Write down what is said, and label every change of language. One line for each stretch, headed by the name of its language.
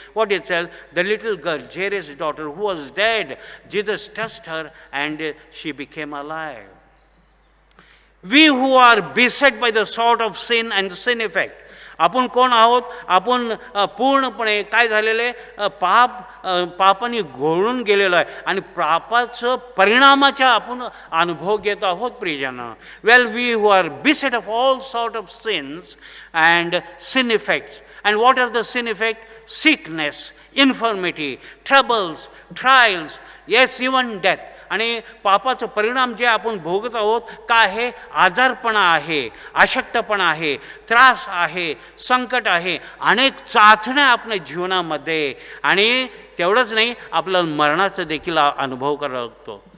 English: What it says, the little girl, Jairus' daughter, who was dead, Jesus touched her and she became alive. We who are beset by the sword of sin and the sin effect.
Marathi: आपण कोण आहोत? आपण पूर्णपणे काय झालेले, पापाने घोळून गेलेलो आहे आणि पापाचं परिणामाचा आपण अनुभव घेत आहोत प्रियजन.
English: Well, we who are beset of all sort of sins and sin effects. And what are the sin effects? Sickness, infirmity, troubles, trials, yes, even death.
Marathi: आणि पापाचं परिणाम जे आपण भोगत आहोत का आहे? आजारपणा आहे, अशक्तपणा आहे, त्रास आहे, संकट आहे, अनेक चाचण्या आपल्या जीवनामध्ये. आणि तेवढंच नाही, आपल्याला मरणाचा देखील अनुभव करावा लागतो.